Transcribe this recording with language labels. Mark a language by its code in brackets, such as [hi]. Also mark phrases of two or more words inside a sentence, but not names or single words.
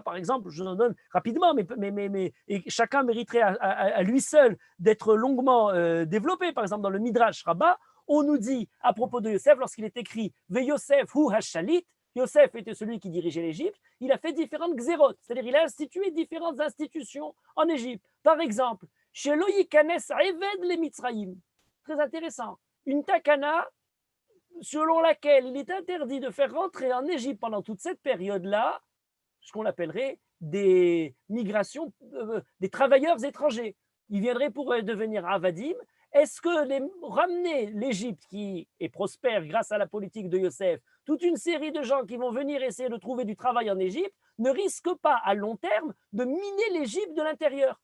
[fr] Par exemple, je en donne rapidement, mais et chacun mériterait à lui seul d'être longuement développé. Par exemple, dans le Midrash Rabbah, on nous dit à propos de Yosef, lorsqu'il est écrit « [he] ויוסף הוא השליט [fr] », Yosef était celui qui dirigeait l'Égypte, il a fait différentes xérotes, c'est-à-dire il a institué différentes institutions en Égypte. Par exemple, [he] שלא יכנס עבד למצרים. [fr] Très intéressant. Une takana selon laquelle il est interdit de faire rentrer en Égypte pendant toute cette période-là ce qu'on appellerait des migrations, des travailleurs étrangers. Ils viendraient pour devenir avadim. Est-ce que ramener l'Égypte, qui est prospère grâce à la politique de Yosef, toute une série de gens qui vont venir essayer de trouver du travail en Égypte, ne risque pas à long terme de miner l'Égypte de l'intérieur?